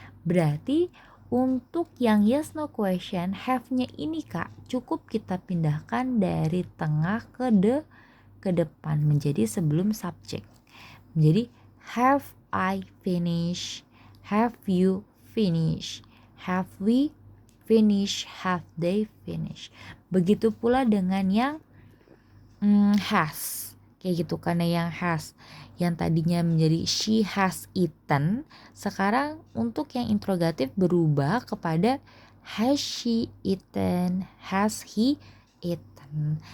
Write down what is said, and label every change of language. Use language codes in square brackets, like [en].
[id] Berarti untuk yang yes no question have-nya ini Kak cukup kita pindahkan dari tengah ke depan menjadi sebelum subjek. Jadi [en] have I finished, have you finished, have we finished, have they finished. [id] Begitu pula dengan yang has, kayak gitu. Karena yang has yang tadinya menjadi [en] she has eaten, [id] sekarang untuk yang interrogatif berubah kepada [en] has she eaten, has he eaten.